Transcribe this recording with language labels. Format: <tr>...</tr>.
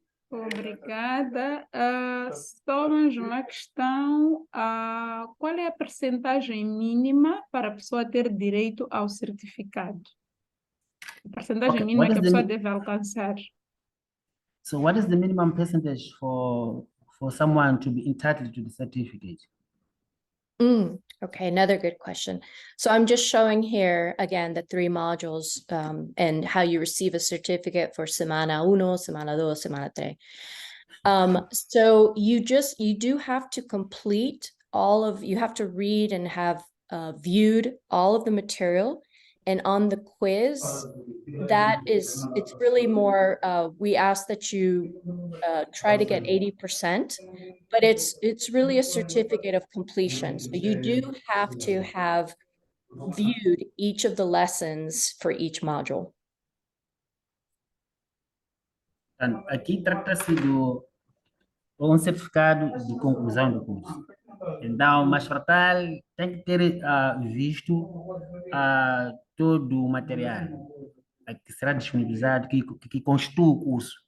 <pt>Obrigada. Só mais uma questão. Qual é a percentagem mínima para a pessoa ter direito ao certificado? A percentagem mínima que a pessoa deve alcançar.</pt> <en>So what is the minimum percentage for someone to be entitled to the certificate? Okay, another good question. So I'm just showing here, again, the 3 modules and how you receive a certificate for Semana 1, Semana 2, Semana 3. So you do have to complete you have to read and have viewed all of the material And on the quiz, it's really more, we ask that you try to get 80%, but it's really a certificate of completion. So you do have to have viewed each of the lessons for each module.</en> <pt>Aqui trata-se do um certificado de conclusão do curso. Então, mas para tal, tem que ter visto todo o material que será disponibilizado, que constitui o curso.</pt>